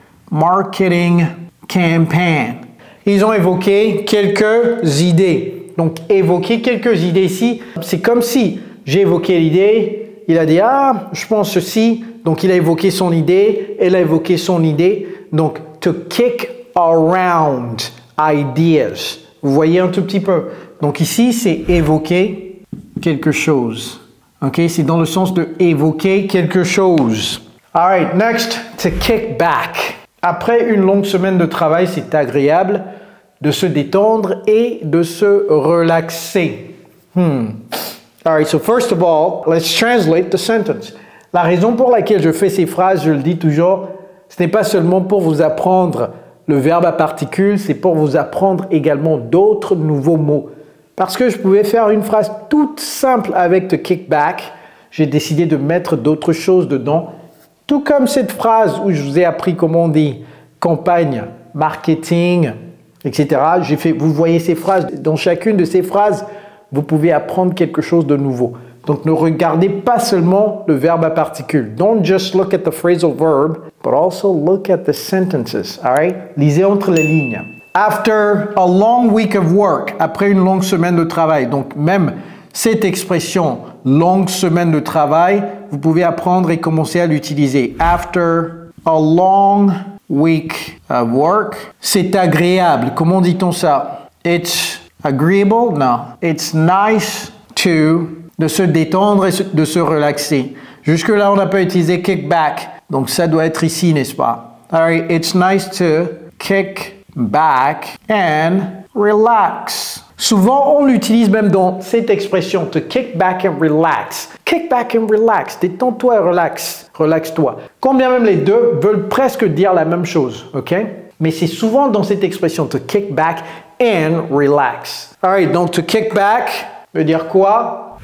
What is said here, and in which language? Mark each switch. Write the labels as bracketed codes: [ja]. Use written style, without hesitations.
[en] Marketing campaign. [fr] Ils ont évoqué quelques idées. Donc, évoquer quelques idées ici, c'est comme si j'ai évoqué l'idée, il a dit, ah, je pense ceci. Donc, il a évoqué son idée, elle a évoqué son idée. [en] Donc, to kick around ideas. [fr] Vous voyez un tout petit peu. Donc, ici, c'est évoquer quelque chose. OK? C'est dans le sens de évoquer quelque chose. [en] All right, next, to kick back. [fr] Après une longue semaine de travail, c'est agréable de se détendre et de se relaxer. [en] All right, so first of all, let's translate the sentence. [fr] La raison pour laquelle je fais ces phrases, je le dis toujours, ce n'est pas seulement pour vous apprendre le verbe à particules, c'est pour vous apprendre également d'autres nouveaux mots. Parce que je pouvais faire une phrase toute simple avec the kick back, j'ai décidé de mettre d'autres choses dedans. Tout comme cette phrase où je vous ai appris comment on dit campagne, marketing, etc. Vous voyez ces phrases, dans chacune de ces phrases, vous pouvez apprendre quelque chose de nouveau. Donc, ne regardez pas seulement le verbe à particules. [en] Don't just look at the phrasal verb, but also look at the sentences, all right? [fr] Lisez entre les lignes. [en] After a long week of work, [fr] après une longue semaine de travail. Donc, même cette expression, longue semaine de travail, vous pouvez apprendre et commencer à l'utiliser. [en] After a long week of work, [fr] c'est agréable. Comment dit-on ça? [en] It's agreeable? Non. It's nice to... [fr] de se détendre et de se relaxer. Jusque-là, on n'a pas utilisé kick back. Donc, ça doit être ici, n'est-ce pas? [en] All right, it's nice to kick back and relax. [fr] Souvent, on l'utilise même dans cette expression, [en] to kick back and relax. Kick back and relax. [fr] Détends-toi et relax. Relaxe-toi. Quand bien même les deux veulent presque dire la même chose, ok? Mais c'est souvent dans cette expression, to kick back and relax. Alright, donc to kick back veut dire quoi?